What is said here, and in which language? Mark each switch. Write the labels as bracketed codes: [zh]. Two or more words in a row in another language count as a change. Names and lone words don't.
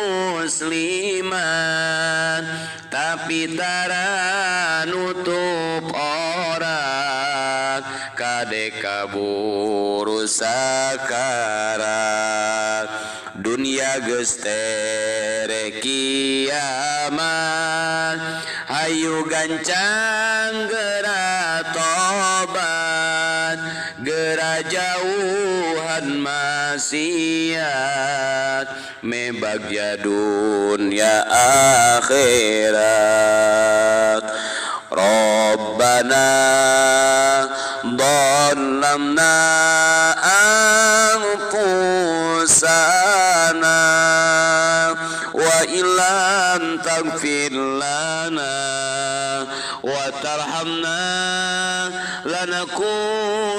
[su] musliman tapi tara nutup orang kade kaburu sakarat dunia geus tereh kiamat hayu gancang geura tobat geura jauhan maksiat mebagya dunia akhirat [ar] ربنا ظلمنا أنفسنا وإن لم تغفر لنا وترحمنا لنكونن من الخاسرين.